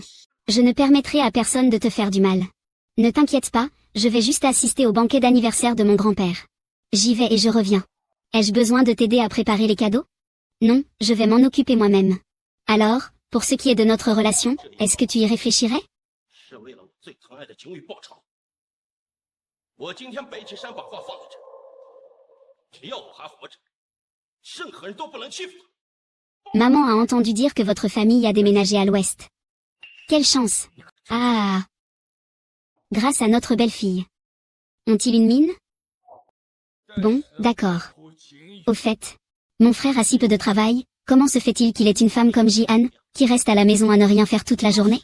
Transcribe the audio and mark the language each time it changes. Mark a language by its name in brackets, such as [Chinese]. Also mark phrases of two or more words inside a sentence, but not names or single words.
[French] Je ne permettrai à personne de te faire du mal. Ne t'inquiète pas, je vais juste assister au banquet d'anniversaire de mon grand-père. J'y vais et je reviens. Ai-je besoin de t'aider à préparer les cadeaux? Non, je vais m'en occuper moi-même. Alors, pour ce qui est de notre relation, est-ce que tu y réfléchirais? [Chinese] 是为了我最疼爱的景宇报仇。我今天北池山把话放在这儿，只要我还活着，任何人都不能欺负他。 [French] Maman a entendu dire que votre famille a déménagé à l'ouest. Quelle chance! Ah! Grâce à notre belle-fille. Ont-ils une mine? Bon, d'accord. Au fait, mon frère a si peu de travail, comment se fait-il qu'il ait une femme comme Ji-Han, qui reste à la maison à ne rien faire toute la journée?